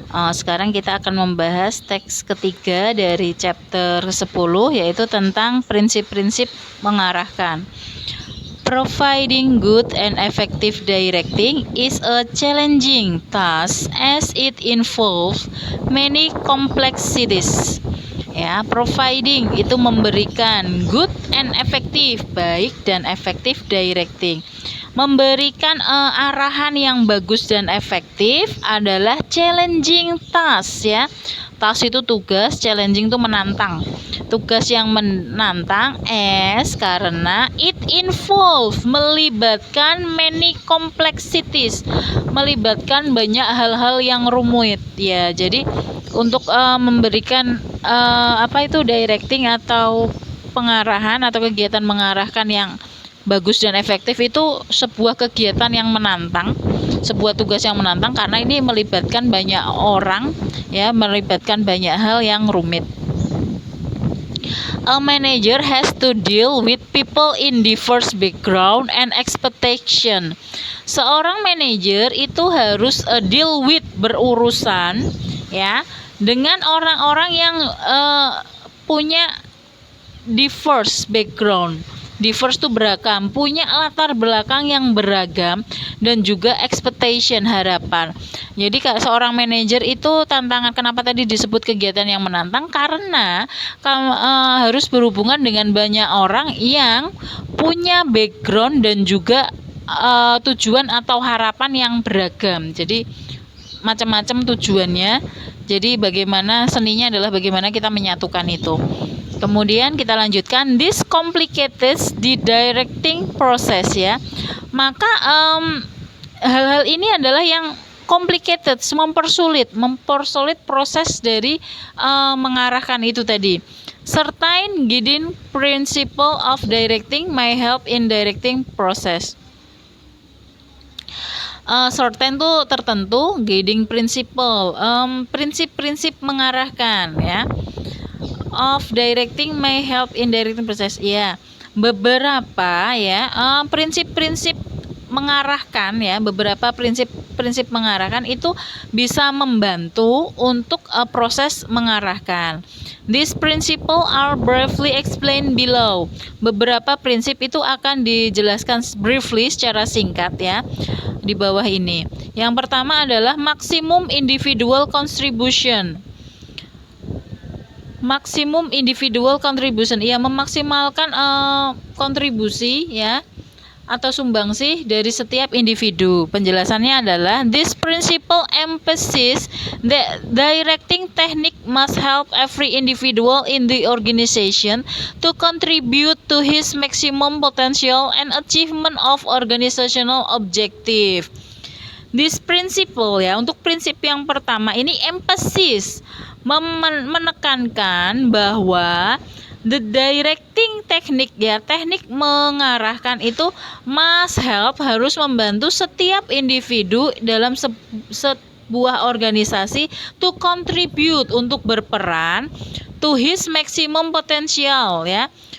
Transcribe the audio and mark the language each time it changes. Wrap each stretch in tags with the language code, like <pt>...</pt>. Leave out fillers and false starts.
<id>Sekarang kita akan membahas teks ketiga dari chapter 10, yaitu tentang prinsip-prinsip mengarahkan.</id> <en>Providing good and effective directing is a challenging task as it involves many complexities.</en> <id>Ya, providing itu memberikan good and effective, baik dan efektif directing. Memberikan arahan yang bagus dan efektif adalah challenging task ya. Task itu tugas, challenging itu menantang. Tugas yang menantang karena it involve melibatkan many complexities, melibatkan banyak hal-hal yang rumit ya. Jadi untuk memberikan directing atau pengarahan atau kegiatan mengarahkan yang bagus dan efektif itu sebuah kegiatan yang menantang, sebuah tugas yang menantang karena ini melibatkan banyak orang ya, melibatkan banyak hal yang rumit.</id> <en>A manager has to deal with people in diverse background and expectation.</en> <id>Seorang manajer itu harus deal with, berurusan ya dengan orang-orang yang punya diverse background. Diverse itu beragam, punya latar belakang yang beragam dan juga expectation, harapan. Jadi seorang manajer itu tantangan, kenapa tadi disebut kegiatan yang menantang? Karena harus berhubungan dengan banyak orang yang punya background dan juga tujuan atau harapan yang beragam. Jadi macam-macam tujuannya. Jadi bagaimana seninya adalah bagaimana kita menyatukan itu. Kemudian kita lanjutkan,</id> <en>this complicates the directing process ya.</en> <id>Maka hal-hal ini adalah yang complicated, mempersulit proses dari mengarahkan itu tadi.</id> <en>Certain guiding principle of directing may help in directing process.</en> <id>Certain itu tertentu, guiding principle, prinsip-prinsip mengarahkan ya.</id> <en>Of directing may help in directing process.</en> <id>Ya, beberapa ya prinsip-prinsip mengarahkan ya, beberapa prinsip mengarahkan itu bisa membantu untuk proses mengarahkan.</id> <en>These principles are briefly explained below.</en> <id>Beberapa prinsip itu akan dijelaskan briefly secara singkat ya di bawah ini. Yang pertama adalah maximum individual contribution. Maksimum individual contribution, ya, memaksimalkan kontribusi ya atau sumbangsih dari setiap individu. Penjelasannya adalah</id> <en>this principle emphasizes that directing technique must help every individual in the organization to contribute to his maximum potential and achievement of organizational objective.</en> <id>This principle ya, untuk prinsip yang pertama ini emphasis, menekankan bahwa the directing technique ya, teknik mengarahkan itu must help, harus membantu setiap individu dalam sebuah organisasi to contribute, untuk berperan to his maximum potential ya,</id>